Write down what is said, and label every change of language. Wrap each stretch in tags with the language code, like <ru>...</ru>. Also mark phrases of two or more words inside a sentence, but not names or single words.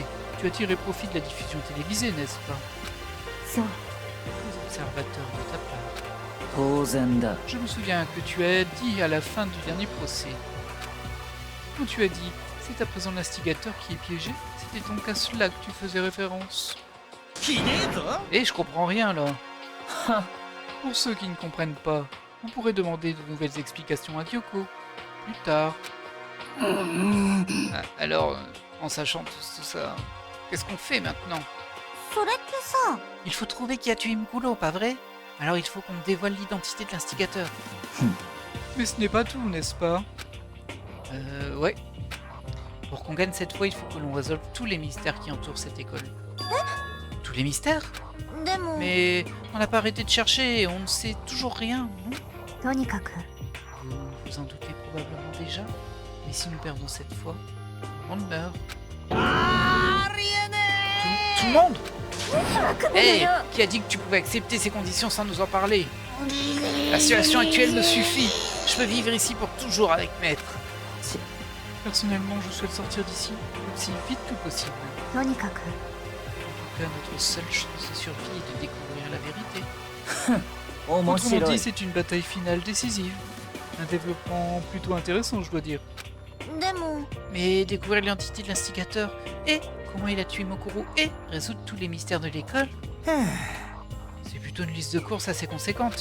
<fr>Tu as tiré profit de la diffusion télévisée, n'est-ce pas?</fr> <ja>そう。</ja> <fr>Très observateur de ta part.</fr> <ja>当然だ。</ja> <fr>Je me souviens que tu as dit à la fin du dernier procès. Quand tu as dit, c'est à présent l'instigateur qui est piégé, c'était donc à cela que tu faisais référence.</fr> <ja>ひでえぞ。</ja> <fr>Et je comprends rien là. は Pour ceux qui ne comprennent pas, on pourrait demander de nouvelles explications à Kyoko. Plus tard. Ah, alors, en sachant tout ça, qu'est-ce qu'on fait maintenant?</fr> <ja>それってさ、</ja> <fr>Il faut trouver qui a tué Mukuro, pas vrai? Alors il faut qu'on dévoile l'identité de l'instigateur. Mais ce n'est pas tout, n'est-ce pas? Ouais. Pour qu'on gagne cette fois, il faut que l'on résolve tous les mystères qui entourent cette école. Tous les mystères?</fr> <ja>でも、</ja> <fr>Mais on n'a pas arrêté de chercher et on ne sait toujours rien, non?</fr> <ja>とにかく、</ja> <fr>Vous vous en doutez probablement déjà, mais si nous perdons cette fois, on meurt. Tout le monde? Hé, qui a dit que tu pouvais accepter ces conditions sans nous en parler? La situation actuelle me suffit. Je peux vivre ici pour toujours avec Maître. Personnellement, je souhaite sortir d'ici aussi vite que possible.</fr> <ja>とにかく、</ja> <fr>En tout cas, notre seule chance de survie est de découvrir la vérité.</fr> <ja>面</ja> <fr>Autrement</fr> <ja>白</ja> <fr>dit,</fr> <ja>い。</ja> <fr>c'est une bataille finale décisive. Un développement plutôt intéressant, je dois dire.</fr> <ja>でも、</ja> <fr>Mais découvrir l'identité de l'instigateur et comment il a tué Mokuro et résoudre tous les mystères de l'école, c'est plutôt une liste de courses assez conséquente.</fr>